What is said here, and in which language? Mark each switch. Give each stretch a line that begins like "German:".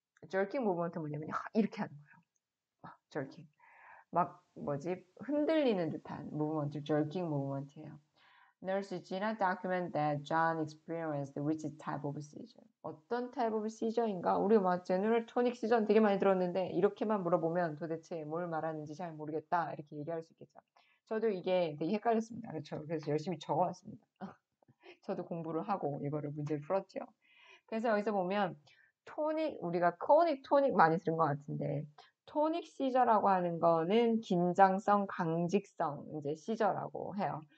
Korean: jerking movement은 뭐냐면 이렇게 하는 거예요. jerking. 막 흔들리는 듯한 무브먼트, jerking movement예요.
English: Nurse Gina documented that John experienced which type of seizure.
Korean: 어떤 type of seizure인가? 우리 막 general tonic seizure 되게 많이 들었는데 이렇게만 물어보면 도대체 뭘 말하는지 잘 모르겠다 이렇게 얘기할 수 있겠죠. 저도 이게 되게 헷갈렸습니다. 그렇죠. 그래서 열심히 적어왔습니다. 저도 공부를 하고 이거를 문제를 풀었죠. 그래서 여기서 보면 우리가 토닉 많이 들은 것 같은데 토닉 시저라고 하는 거는 긴장성, 강직성 이제 시저라고 해요.